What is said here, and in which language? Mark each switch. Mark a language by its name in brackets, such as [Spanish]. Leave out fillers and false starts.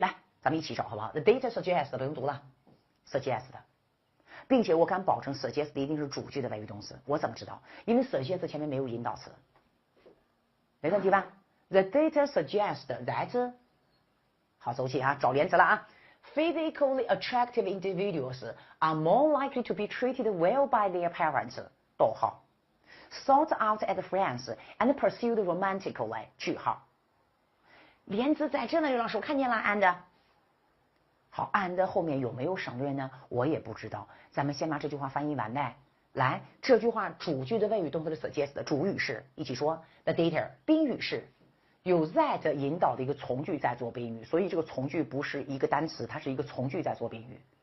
[Chinese] 来，咱们一起找好不好 ？ [English] The data suggests [Chinese] 不用读了 ，suggest 的，并且我敢保证 suggest 一定是主句的谓语动词。我怎么知道？因为 suggest 前面没有引导词，没问题吧 ？ [English] The data suggests that， [Chinese] 好，走起啊，找连词了啊。 [English] Physically attractive individuals are more likely to be treated well by their parents. [Chinese] 逗号 [English] sought out as friends and pursued romantically. [Chinese] 句号。连词在这呢，刘老师，我看见了 and。好 ，and 后面有没有省略呢？我也不知道。咱们先把这句话翻译完呗。来，这句话主句的谓语动词是 suggest， 主语是一起说 [English] the data， [Chinese] 宾语是有 that 引导的一个从句在做宾语，所以这个从句不是一个单词，它是一个从句在做宾语。